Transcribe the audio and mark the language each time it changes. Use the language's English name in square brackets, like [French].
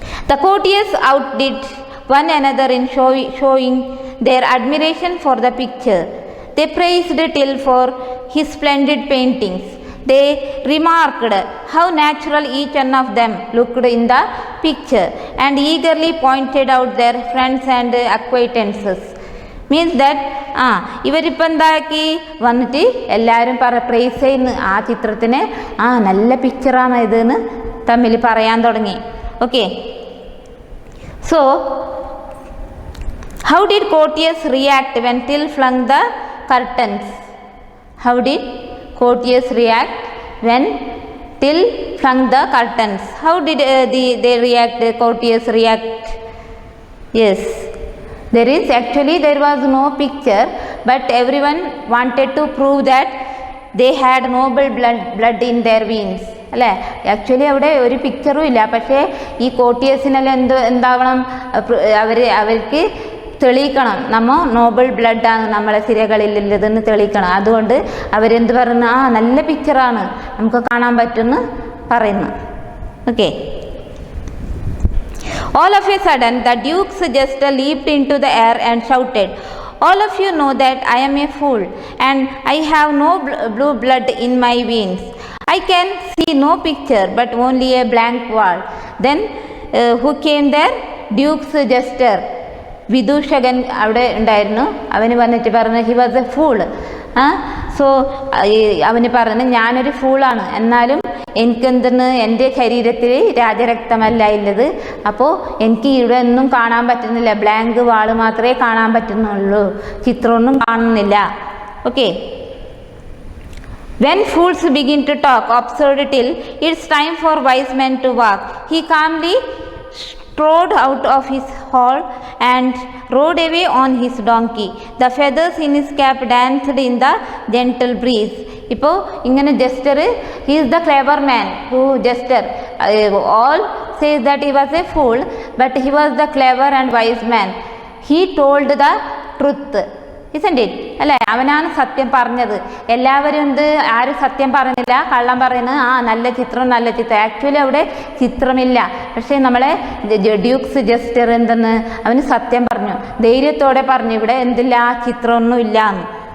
[English] The courtiers outdid one another in showing their admiration for the picture. They praised Till for his splendid paintings. They remarked how natural each one of them looked in the picture and eagerly pointed out their friends and acquaintances. Means that [Malayalam] ഇവരിപ്പോൾ എന്താക്കി വന്നിട്ട് എല്ലാവരും price ചെയ്യുന്നു ആ ചിത്രത്തിന്. നല്ല പിക്ചറാണ് ഇതെന്ന് തമ്മിൽ പറയാൻ തുടങ്ങി. [English] Okay, so how did courtiers react when Till flung the curtains? How did courtiers react when Till flung the curtains? How did they react? The courtiers react? Yes, there was no picture, but everyone wanted to prove that they had noble blood in their veins. [Malayalam] അല്ലേ? Actually അവിടെ ഒരു പിക്ചറും ഇല്ല. പക്ഷേ ഈ കോർട്ടിയേഴ്സിനെല്ലാം എന്താവണം, അവർക്ക് തെളിയിക്കണം നമ്മൾ നോബിൾ ബ്ലഡാണ് നമ്മളെ സിരകളിലുള്ളതെന്ന് തെളിയിക്കണം. അതുകൊണ്ട് അവരെന്ത് പറയുന്നു, നല്ല പിക്ചറാണ് നമുക്ക് കാണാൻ പറ്റുമെന്ന് പറയുന്നു. [English] Okay, all of a sudden the duke's jester leaped into the air and shouted, all of you know that I am a fool and I have no blue blood in my veins. I can see no picture but only a blank wall. Then who came there? Duke's jester. [Malayalam] വിദൂഷകൻ അവിടെ ഉണ്ടായിരുന്നു. അവന് വന്നിട്ട് പറഞ്ഞു [English] He was a fool. [Malayalam] So അവന് പറഞ്ഞു ഞാനൊരു ഫൂളാണ്, എന്നാലും എനിക്കെന്തെന്ന് എൻ്റെ ശരീരത്തിൽ രാജരക്തമല്ല ഉള്ളത്. അപ്പോൾ എനിക്ക് ഇവിടെ ഒന്നും കാണാൻ പറ്റുന്നില്ല, ബ്ലാങ്ക് വാള് മാത്രമേ കാണാൻ പറ്റുന്നുള്ളൂ, ചിത്രമൊന്നും കാണുന്നില്ല. [English] Okay, when fools begin to talk, observed Till, it's time for wise men to walk. He calmly strode out of his hall and rode away on his donkey. The feathers in his cap danced in the gentle breeze. [Malayalam] ഇപ്പോൾ ഇങ്ങനെ [English] Jester, he is the clever man who jester. All says that he was a fool, but he was the clever and wise man. He told the truth, isn't it? [Malayalam] അല്ലേ? അവനാണ് സത്യം പറഞ്ഞത്. എല്ലാവരും ആരും സത്യം പറഞ്ഞില്ല, കള്ളം പറയുന്നത് നല്ല ചിത്രം നല്ല ചിത്രം. ആക്ച്വലി അവിടെ ചിത്രമില്ല. പക്ഷേ നമ്മളെ ഡ്യൂക്സ് ജസ്റ്റർ എന്തെന്ന് അവന് സത്യം പറഞ്ഞു, ധൈര്യത്തോടെ പറഞ്ഞു ഇവിടെ എന്തില്ല, ചിത്രമൊന്നും ഇല്ല എന്ന്.